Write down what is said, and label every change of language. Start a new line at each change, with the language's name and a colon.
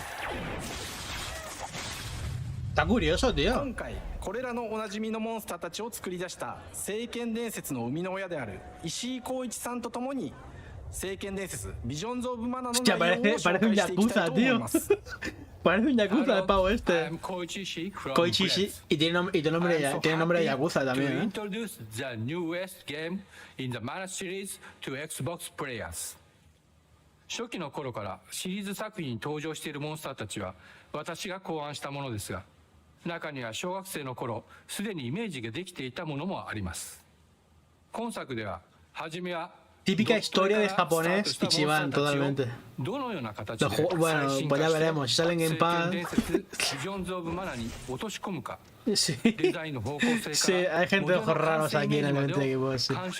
Spanish: Está curioso, tío.
Japanese: 今回これらのおなじみのモンスターたちを作り出した聖剣伝説の生みの親である石井浩一さんとともに聖剣伝説ビジョンズ・オブ・マナの内容を紹介していきたいと思います。
Spanish: Parece un yakuza el pavo este. Koichishi y tiene nombre de yakuza también, ¿eh?
English: Introduce the newest game in the Mana series to Xbox players.
Japanese: 初期の頃からシリーズ作品に登場しているモンスターたちは私が考案したものですが、中には小学生の頃すでにイメージができていたものもあります。今作では初めは
Spanish: Típica historia de japonés Ichiban, totalmente. Bueno, pues ya veremos. Si salen en paz. Sí. Sí, hay gente de ojos raros aquí en el evento de equipo. Sí.